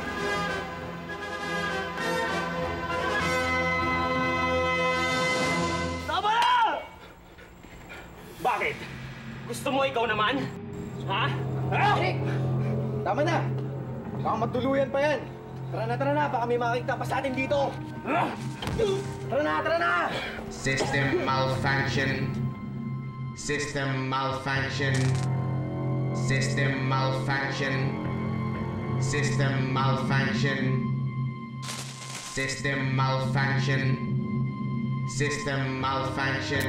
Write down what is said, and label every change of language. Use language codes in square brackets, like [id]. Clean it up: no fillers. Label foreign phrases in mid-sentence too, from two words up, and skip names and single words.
[tl] Tama na! Bakit? Gusto mo ikaw naman? Ha? Eric! Tama na! Baka matuluyan pa yan. Tara na. Baka may makikita pa sa atin dito. Tara na! [en] System malfunction. System malfunction. System malfunction. System malfunction. System malfunction. System malfunction.